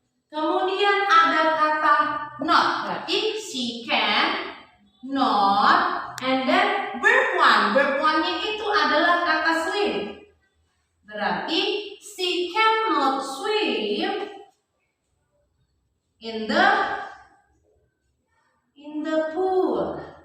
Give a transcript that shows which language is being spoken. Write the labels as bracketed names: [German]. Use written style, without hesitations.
[Indonesian] Kemudian ada kata not, berarti [English] she can not, and then verb one. [Indonesian] Verb one-nya itu adalah kata swim. Berarti [English] she cannot swim in the pool.